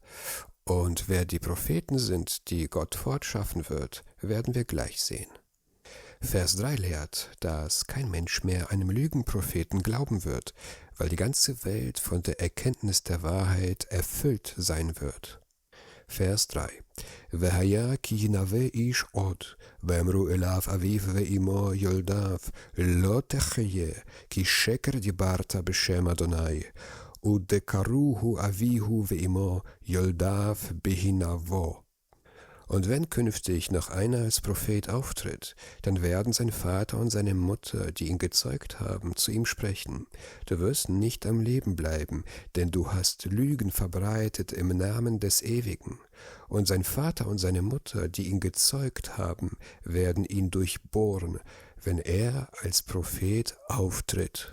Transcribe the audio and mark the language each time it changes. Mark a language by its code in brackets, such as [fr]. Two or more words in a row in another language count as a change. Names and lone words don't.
[de] Und wer die Propheten sind, die Gott fortschaffen wird, werden wir gleich sehen. Vers 3 lehrt, dass kein Mensch mehr einem Lügenpropheten glauben wird, weil die ganze Welt von der Erkenntnis der Wahrheit erfüllt sein wird. [he] Vers 3 והיה כי ינבא איש עוד, ואמרו אליו אביו ואמו יולדיו, לא תחיה, כי שקר דיברת בשם אדוני, ודקרוהו אביהו ואמו יולדיו בהנבוא. [de] Und wenn künftig noch einer als Prophet auftritt, dann werden sein Vater und seine Mutter, die ihn gezeugt haben, zu ihm sprechen: Du wirst nicht am Leben bleiben, denn du hast Lügen verbreitet im Namen des Ewigen. Und sein Vater und seine Mutter, die ihn gezeugt haben, werden ihn durchbohren, wenn er als Prophet auftritt.